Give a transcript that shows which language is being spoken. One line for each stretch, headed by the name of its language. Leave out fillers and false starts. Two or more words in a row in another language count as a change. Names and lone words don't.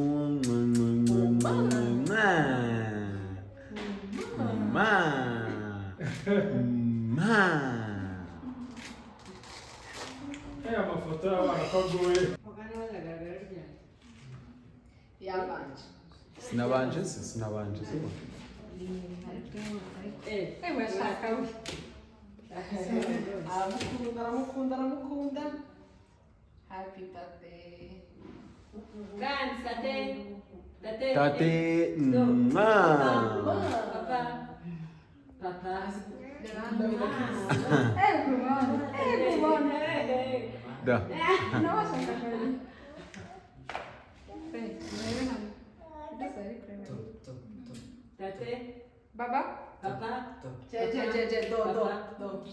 Kinyarwanda: amafoto y'abana ko agoye Yabanje. Sinabanje se. Washaka we. Aramukunda.
English: Happy birthday.
Kinyarwanda: Tate. Papa. Everyone. Da. Nossa, Baba? Papa? Do.